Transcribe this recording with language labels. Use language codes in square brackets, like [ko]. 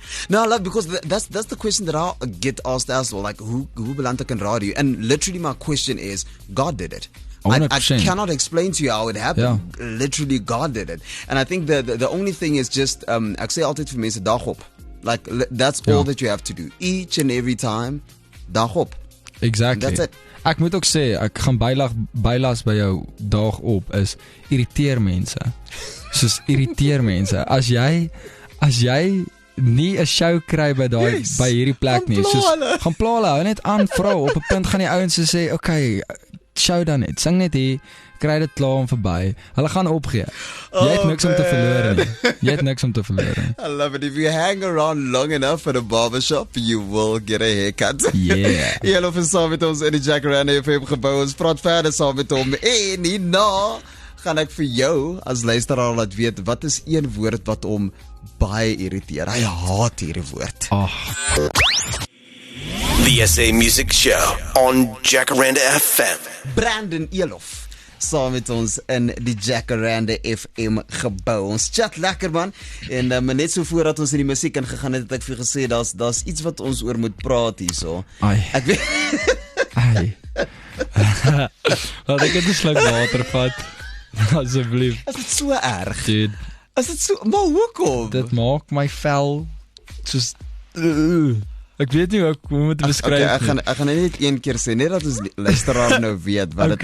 [en] No, I love, because that's the question that I get asked as well, like [af] hoe beland ek in radio? [en] And literally my question is, God did it. I cannot explain to you how it happened. Yeah. Literally, God did it. And I think the only thing is just, [af] ek sê altyd vir mense, dag op. [en] Like, that's all that you have to do. Each and every time, [af] dag op. [en] Exactly. And that's it. [af] Ek moet ook sê, ek gaan bylas by jou dag op, is irriteer mense. Soos irriteer mense. As jy nie 'n show kry by hierdie plek nie, soos gaan pla hulle, hou net aan vrou, op 'n punt gaan die ouens sê, okay, show dan net, sing net hier, kry dit klaar en verby. Hulle gaan opgee. Jy het niks om te verloor nie. Jy het niks om te verloor nie. [en] I love it. If you hang around long enough at a barbershop, you will get a haircut. Yeah. [af] Jy loop saam met ons in die Jacaranda FM gebou. Ons praat verder saam met hom. En hierna gaan ek vir jou as luisteraar laat weet, wat is een woord wat hom baie irriteer. Hy haat hierdie woord. [en] The SA Music Show on Jacaranda FM. [af] Brandon Elof saam met ons in die Jacaranda FM gebou. Ons chat lekker man. En net so voordat ons in die musiek ingegaan het ek vir gesê daar's iets wat ons oor moet praat hierso. Ai. Ek weet Ai. Laat ek net 'n sluk water vat. Asseblief. Is dit so erg? [en] Dude, [af] Is dit so? Maar hoekom? dit maak my vel soos ek weet nie hoe om dit te beskryf [en] Okay, [af] nie. ek gaan net een keer sê, net dat ons luisteraar nou weet wat dit